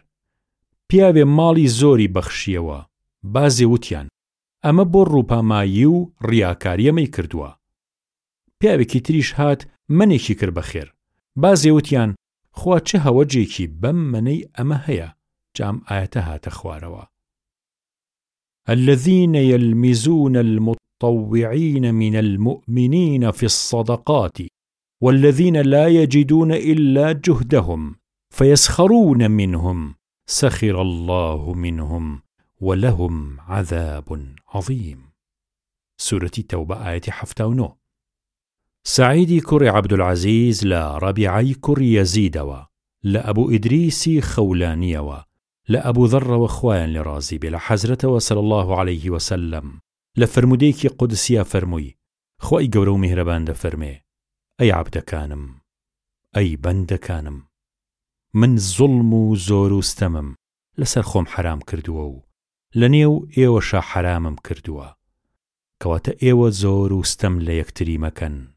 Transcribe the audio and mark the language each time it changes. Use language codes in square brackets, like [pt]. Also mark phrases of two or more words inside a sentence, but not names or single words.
[ckb] پیاوێ ماڵی زۆری بەخشیەوە، بازێ وتیان ئەمە بۆ ڕووپامایی و ڕیاکاریەمەی کردووە. پیاوێکی تریش هات منێکی کرد بە خێر، بازێ وتیان خوا چه هەوەجێکی بەم منەی ئەمە هەیە. جام ئاەتە هاتە خوارەوە [ar] الذين يلمزون المتطوعين من المؤمنين في الصدقات والذين لا يجدون إلا جهدهم فيسخرون منهم سخر الله منهم ولهم عذاب عظيم. سورة التوبة آية 79. [ckb] سعیدی کوڕی عەبدولعەزیز لە ڕەبیعەی کوڕی یەزیدەوە لە ئەبوو ئیدریسی خەولانیەوە لە ئەبوو ذەڕەوە خوایان لێ ڕازی بێ لە حەزرەتەوە [ar] صلی الله عليه وسلم [ckb] لە فرمودەیەکی قودسیە فەرمووی خۆی گەورە و میهرەبان دەفەرمێ ئەی عەبدەکانم ئەی بەندەکانم من زوڵم و زۆر و ستەمم لەسەر خۆم حرام کردووە و لە نێو ئێوەشە حرامم کردووە کەواتە ئێوە زۆر و ستەم لە یەکتری مەکەن